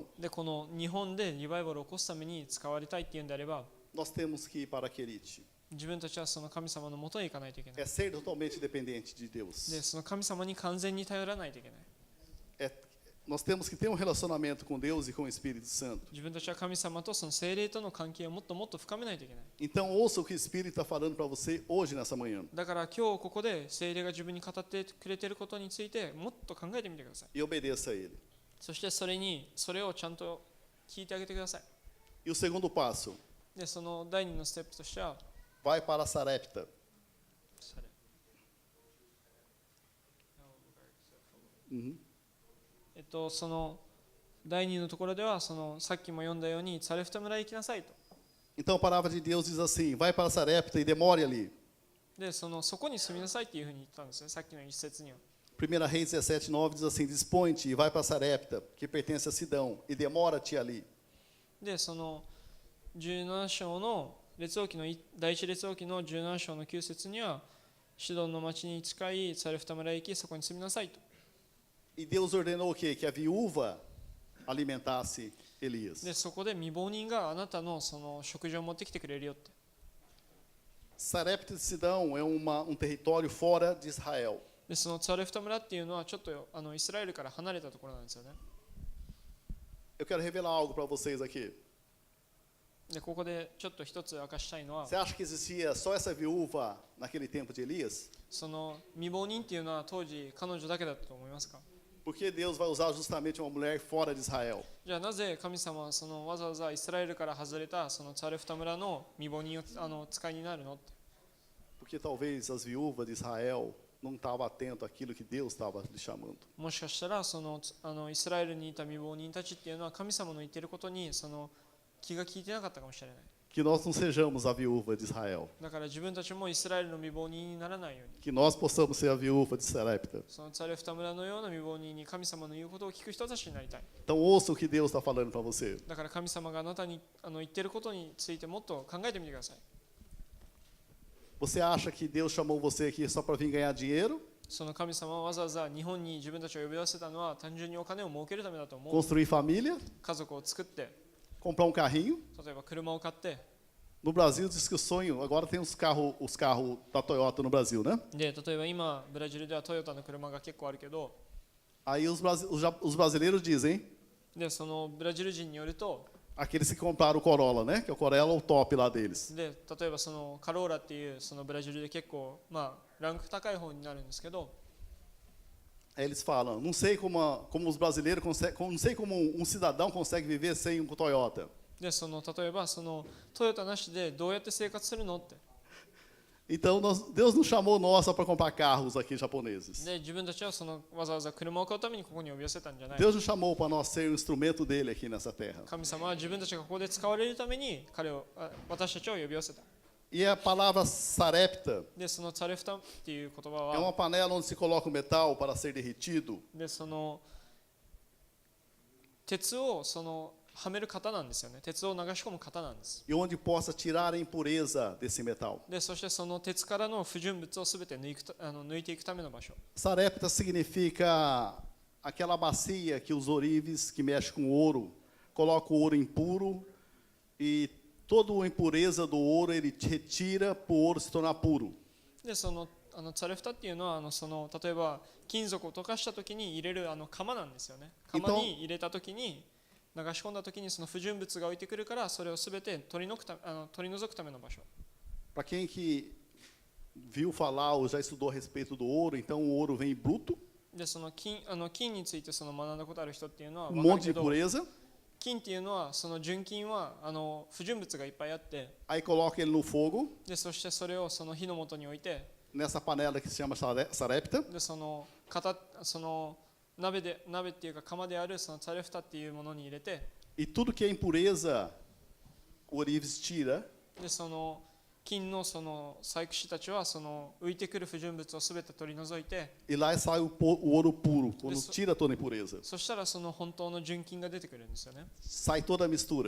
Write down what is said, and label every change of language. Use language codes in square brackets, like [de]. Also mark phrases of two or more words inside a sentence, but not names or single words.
[ja] でこの日本でリバイバルを起こすために使われたいっていうんであれば、 [pt] nós temos que ir para Querite. [ja] 自分たちはその神様のもとへ行かないといけない。 [pt] É ser totalmente dependente de [ja] で [pt] Deus. [ja] その神様に完全に頼らないといけない。 [pt] Nós temos que ter um relacionamento com Deus e com o Espírito Santo. [ja] 自分たちは神様とその聖霊との関係をもっともっと深めないといけない。 [pt] Então, ouça o que o Espírito está falando para você hoje, nessa manhã. [ja] だから今日ここで聖霊が自分に語ってくれていることについてもっと考えてみてください。 [pt] E obedeça a Ele. [ja] そしてそれをちゃんと聞いてあげてください。 [pt] E o segundo passo, [ja] でその第2のステップとしては、 [pt] vai para Sarepta. [ja] その第2のところではそのさっきも読んだようにサレフタ村へ行きなさいと。 [pt] Então a palavra de Deus diz assim: vai para Sarepta e demore ali. [ja] でそこに住みなさいっていうふうに言ったんですね、さっきの一節には。 [pt] 1 Reis 17:9 diz assim: dispõe-te e vai para Sarepta, que pertence a Sidão, e demora-te ali. [ja] でその17章の列王記の第一列王記の17章の9節には、シドンの町に近いサレフタ村へ行き、そこに住みなさいと。 [pt] E Deus ordenou o quê? Que a viúva alimentasse Elias. [ja] でそこで未亡人があなたのその食事を持ってきてくれるよって。 [pt] Sarepta de Sidão é território fora de Israel. [ja] でそのサレフタ村っていうのはちょっとイスラエルから離れたところなんですよね。 [pt] Eu quero revelar algo para vocês aqui. [ja] でここでちょっと一つ明かしたいのは、 [pt] Você acha que existia só essa viúva naquele tempo de Elias? [ja] その未亡人っていうのは当時彼女だけだったと思いますか？ [pt] Porque Deus vai usar justamente uma mulher fora de Israel. [ja] じゃあなぜ神様はそのわざわざイスラエルから外れたそのサレフタ村の未亡人を使いになるのって。 [pt] Porque talvez as viúvas de Israel não estavam atentas àquilo que Deus estava lhe chamando. [ja] もしかしたらそのイスラエルにいた未亡人たちっていうのは神様の言っていることにその気が利いてなかったかもしれない。 [pt] Que nós não sejamos a viúva de Israel. [ja] だから自分たちもイスラエルの未亡人にならないように、 [pt] Que nós possamos ser a viúva de Sarepta. [ja] そのサレフタ村のような未亡人に神様の言うことを聞く人たちになりたい。 [pt] Então ouça o que Deus está falando para você. [ja] だから神様があなたに言っていることについてもっと考えてみてください。 [pt] Você acha que Deus chamou você aqui só para vir ganhar dinheiro? [ja] その神様はわざわざ日本に自分たちを呼び寄せたのは単純にお金を儲けるためだと思う。 [pt] Construir família? [ja] 家族を作って、 [pt] Comprar um carrinho? [ja] 例えば車を買って、 [pt] No Brasil diz que o sonho, agora tem os carros da Toyota no Brasil, né? [ja] で例えば今ブラジルではトヨタの車が結構あるけど、 [pt] Aí os brasileiros dizem, [ja] でそのブラジル人によると、 [pt] aqueles que compraram o Corolla, né? Que o Corolla é o top lá deles. [ja] で例えばそのカローラっていうそのブラジルで結構ランク高い方になるんですけど、 [pt] Aí eles falam, não sei como os brasileiros conseguem, não sei como um cidadão consegue viver sem um Toyota. [ja] でその例えばそのトヨタなしでどうやって生活するのって。 [pt] Então Deus não chamou nós só para comprar carros aqui japoneses. [ja] で自分たちはそのわざわざ車を買うためにここに呼び寄せたんじゃない。 [pt] Deus nos chamou para nós ser o instrumento dele aqui nessa terra. [ja] 神様は自分たちがここで使われるために私たちを呼び寄せた。 [pt] E a palavra sarepta [ja] でそのサレフタっていう言葉 [pt] é [ja] は [pt] uma panela onde se coloca o metal para ser derretido. [ja] でその鉄をそのはめる型なんですよね。鉄を流し込む型なんです。 [pt] E onde possa tirar a impureza desse metal. [ja] でそしてその鉄からの不純物をすべて抜いていくための場所。 [pt] Sarepta significa aquela bacia que os ourives, que mexe com ouro, coloca o ouro impuro e toda a impureza do ouro ele retira para o ouro se tornar puro. [ja] でそのサレフタっていうのはその例えば金属を溶かしたときに入れる釜なんですよね。釜に入れたときに流し込んだときにその不純物が浮いてくるからそれをすべて取り除くための場所。 [pt] Para quem que viu falar ou já estudou a respeito do ouro, então o ouro vem bruto, [ja] でその金についてその学んだことある人っていうのは [pt] um [ja] 分か [pt] monte [ja] る [pt] de [ja] けど、 [pt] impureza, [ja] 金っていうのはその純金は不純物がいっぱいあって、 [pt] aí coloca ele no fogo, [ja] でそしてそれをその火の元に置いて、 [pt] nessa panela que se chama sarepta, [ja] でその鍋っていうか釜であるそのサレフタっていうものに入れて、 [pt] e tudo que é impureza o ourives tira, [ja] でその金のその細工師たちはその浮いてくる不純物をすべて取り除いて、 [pt] e lá sai o ouro puro, quando Isso. tira toda a impureza. [ja] そしたらその本当の純金が出てくるんですよね。 [pt] Sai toda a mistura.